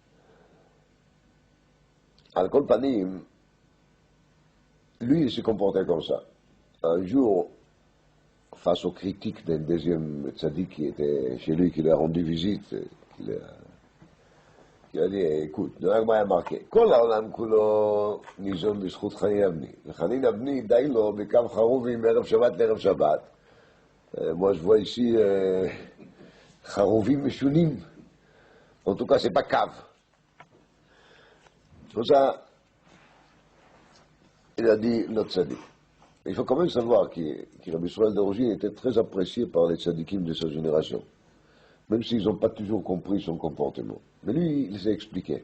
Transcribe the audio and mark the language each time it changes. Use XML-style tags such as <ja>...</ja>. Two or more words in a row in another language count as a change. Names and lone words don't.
<he>על כל פנים,</he> <fr>lui, il se comportait comme ça. Un jour, face aux critiques d'un deuxième tzadik qui était chez lui, qui lui a rendu visite, qui a dit, écoute, nous avons marqué,</fr> <he>כל העולם כולו ניזון בזכות חנינא בני. וחנינא בני די לו בקו חרובים מערב שבת לערב שבת.</he> <fr>Moi, je vois ici</fr> <he>חרובים משונים.</he> <fr>En tout cas, c'est pas cave. C'est pour ça, il a dit notre tzaddik. Il faut quand même savoir que Rabbi Yisraël d'origine était très apprécié par les tzaddikim de sa génération. Même s'ils n'ont pas toujours compris son comportement. Mais lui, il s'est expliqué.</fr>